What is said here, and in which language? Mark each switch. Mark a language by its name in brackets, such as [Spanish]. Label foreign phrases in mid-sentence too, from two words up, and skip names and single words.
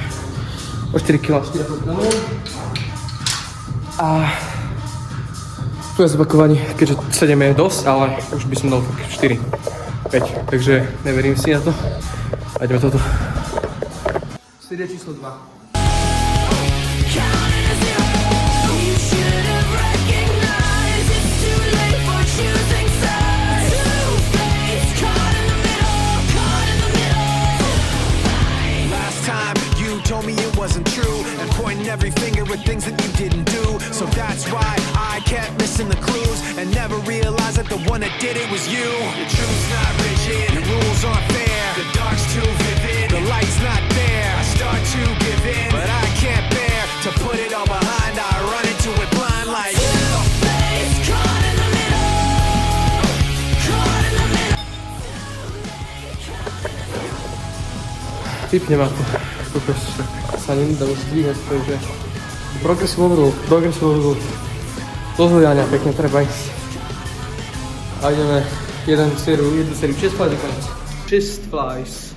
[Slovak] O 4 kg 4 opakovaní. A tu je zopakovaní, keďže 7 je dosť, ale už by som dal tak 4, 5, takže neverím si na to. A ideme toto. Séria číslo 2. [English] Told me it wasn't true and pointing every finger at things that you didn't do. So that's why I kept missing the clues and never realized that the one that did it was you. The truth's not rigid, the rules aren't fair, the dark's too vivid, the light's not there. I start to give in, but I can't bear to put it all behind. I run into it blind like two-faced, caught in the middle, caught in the middle. [Slovak] Typne ma to. Kokos, sa nedá už zdvíhať, takže [English] progressive overload. [Slovak] Do zhľadania pekne treba ísť. A ideme jednu sériu 6 flies do konec. 6 flies.